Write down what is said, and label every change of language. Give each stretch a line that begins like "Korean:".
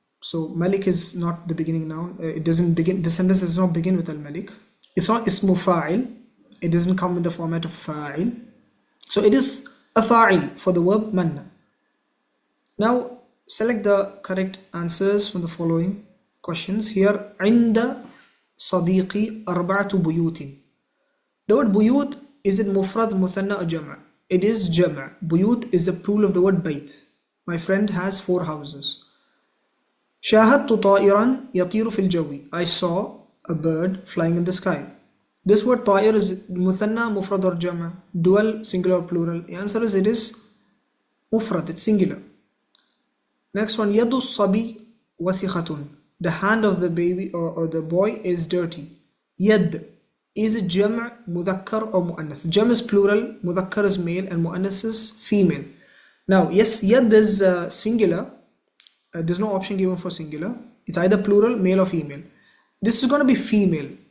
English: So malik is not the beginning noun. It doesn't begin, the sentence does not begin with al-malik. It's not ismu fa'il. It doesn't come in the format of fa'il. So it is a fa'il for the verb manna. Now select the correct answers from the following questions.
Arabic: Here, عند صديقي أربعة بيوت.
English: The word buyut, is it mufrad, muthanna or jama'? It is jama'. Buyut is the plural of the word bayt. My friend has 4 houses.
Arabic: شاهدت طائرا يطير في الجو.
English: I saw a bird flying in the sky. This word طائر is muthanna, mufrad or jama'? Dual, singular or plural? The answer is it is mufrad, it's singular. Next one,
Arabic: يد الصبي وسخة.
English: The hand of the baby or the boy is dirty. Yad, is it jam', mudhakkar or mu'annath? Jam' is plural, mudhakkar is male, and mu'annath is female. Now, yes, yad is singular. There's no option given for singular. It's either plural, male or female. This is going to be female.